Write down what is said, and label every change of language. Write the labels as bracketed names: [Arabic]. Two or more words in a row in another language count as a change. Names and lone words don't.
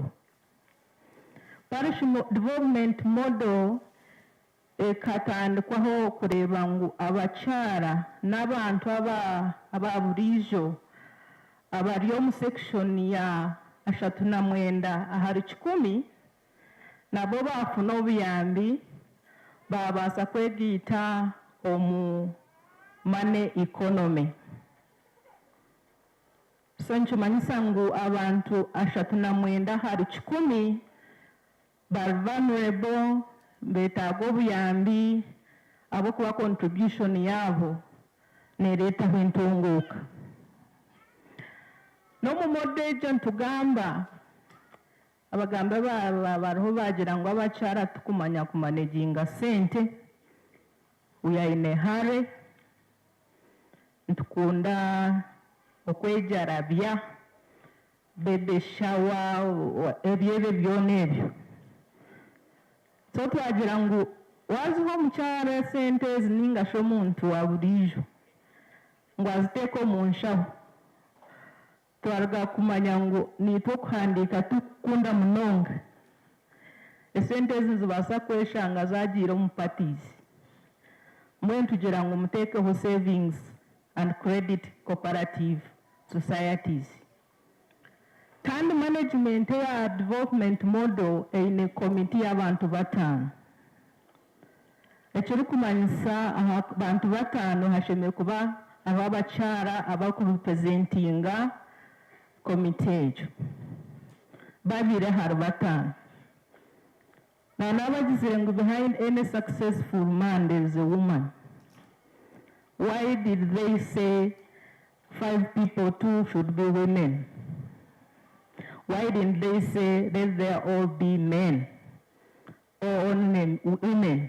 [Nyankole] Parish development model ekatandikwaho kureba ngu abakyara n'abantu ababuriijo abari omu section ya 39 ahari 100 nabo bafuna obuyambi babaasa kwegiita omu [English] money economy. [Nyankole] So nkimanyisa ngu abantu 39 ahari 100 bari vulnerable, betaaga obuyambi abokuba contribution yaabo nereetaho entunguuka. N'omu modo egyo ntugamba abagamba bariho bagira ngu abakyara tukumanya kumanaginga sente, [English] we are in a hurry, [Nyankole] ntukunda okwejarabya, [English] baby shower, [Nyankole] ebyo byona ebyo. So twagira ngu waziho omukyara sente ezi ningashi omuntu wa buriijo ngu aziteeke omu nshaho, twaruga kumanya ngu niitwe okuhandiika tukukunda munonga esente ezi nizibaasa kweshanga zagiire omu parties. Mbwenu tugira ngu muteekeho [English] savings and credit cooperative societies. [Nyankole] Kandi management ya [English] development model [Nyankole] eine committee y'abantu 5. Ekirikumanyisa abantu 5 hashemereire kuba aho abakyara abakurepresentinga committee egyo 2 hari 5. [English] Now [Nyankole] nabagizire ngu [English] behind any successful man there is a woman. Why did they say 5 people, 2 should be women? Why didn't they say let there all be men or only women?